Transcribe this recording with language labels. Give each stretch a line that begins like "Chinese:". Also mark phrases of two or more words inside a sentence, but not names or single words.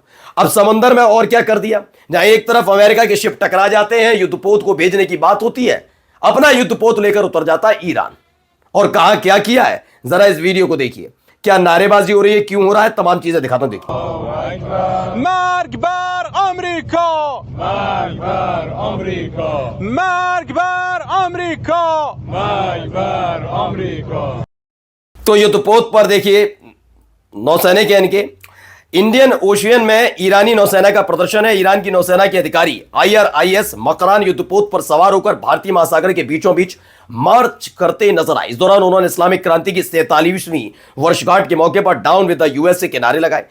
Hindi: अब समंदर में और क्या कर दिया, जहां एक तरफ अमेरिका के शिप टकरा जाते हैं, युद्धपोत को भेजने की बात होती है, अपना युद्धपोत लेकर उतर जाता है ईरान। और कहा क्या किया है, जरा इस वीडियो को देखिए, क्या नारेबाजी हो रही है, क्यों हो रहा है, तमाम चीजें दिखाता हूं, देखिए।
Persian: مرگ بر آمریکا، مرگ بر آمریکا، مرگ بر آمریکا. مرگ بر آمریکا.
Hindi: तो युद्धपोत पर देखिए नौसैनिक है इनके, इंडियन ओशियन में ईरानी नौसेना का प्रदर्शन है। ईरान की नौसेना के अधिकारी IRIS मकरान युद्धपोत पर सवार होकर भारतीय महासागर के बीचों बीच मार्च करते नजर आए। इस दौरान उन्होंने इस्लामिक क्रांति की 43वीं वर्षगांठ के मौके पर
English: down with the USA
Hindi: के नारे लगाए।